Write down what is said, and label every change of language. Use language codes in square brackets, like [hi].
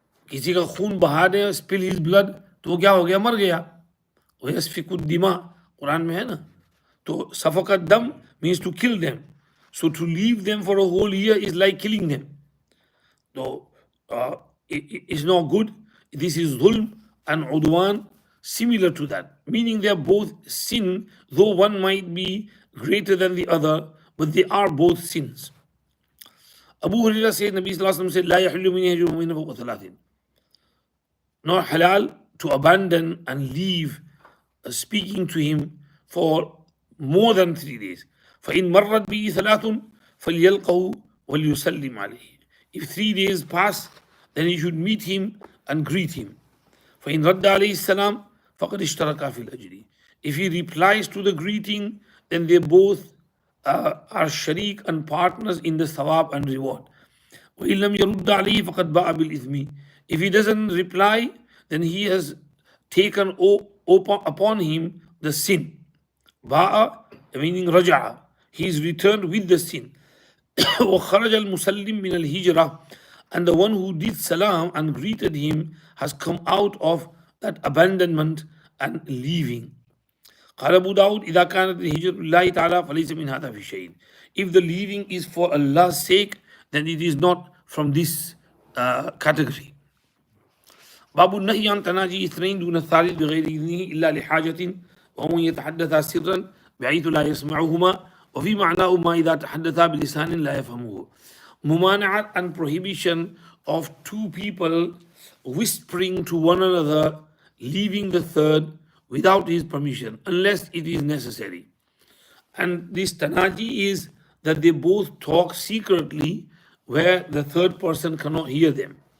[hi] किसी का खून बहा दे, [en] spill his blood, [hi] तो वो क्या हो गया, मर गया. [ar] यस्फिकु दिमा [hi] कुरान में है ना. [en] तो सफका दम means to kill them. So to leave them for a whole year is like killing them. So it is not good. This is zulm and udwan, similar to that. Meaning they are both sin, though one might be greater than the other, but they are both sins. Abu Hurairah said, Nabi Sallallahu Alaihi Wasallam said, [ar] لا يحل من يهجر مؤمنا فوق ثلاث. [en] Not halal to abandon and leave speaking to him for more than 3 days. [ar] فإن مرت به ثلاث فليلقه وليسلم عليه. [en] If 3 days pass, then he should meet him and greet him. [ar] فإن رد عليه السلام فقد اشترك في الأجر. [en] If he replies to the greeting, then they both are sharik and partners in the thawab and reward. [ar] وإن لم يرد عليه فقد باء بالإثم. [en] If he doesn't reply, then he has taken upon him the sin. Ba'a, meaning raja'a. He is returned with the sin. [ar] وخرج المسلم من الهجرة. [en] And the one who did salam and greeted him has come out of that abandonment and leaving. [ar] قال أبو داود إذا كانت الهجرة لله تعالى فليس من هذا في شيء. [en] If the leaving is for Allah's sake, then it is not from this category. [ar] باب النهي عن تناجي اثنين دون الثالث بغير إذنه إلا لحاجة وهم يتحدثا سرا بحيث لا يسمعهما وفي معناهما إذا تحدثا بلسان لا يفهمه. [en] Mumana'at and prohibition of two people whispering to one another, leaving the third without his permission, unless it is necessary. And this tanaji is that they both talk secretly where the third person cannot hear them.